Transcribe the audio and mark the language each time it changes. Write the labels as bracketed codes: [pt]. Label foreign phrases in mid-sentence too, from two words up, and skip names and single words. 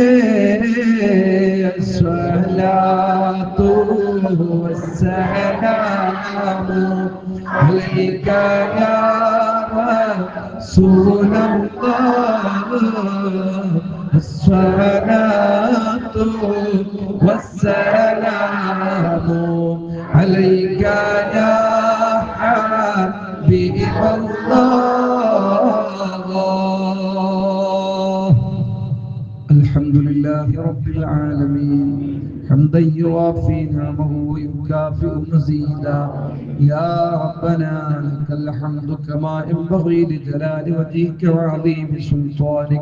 [ar] الصلاة والسلام عليك يا رسول الله. الصلاة والسلام عليك يا الحمد لله رب العالمين حمدا يوافي نعمه ويكافئ مزيدا. يا ربنا لك الحمد كما ينبغي لجلال وجهك وعظيم سلطانك.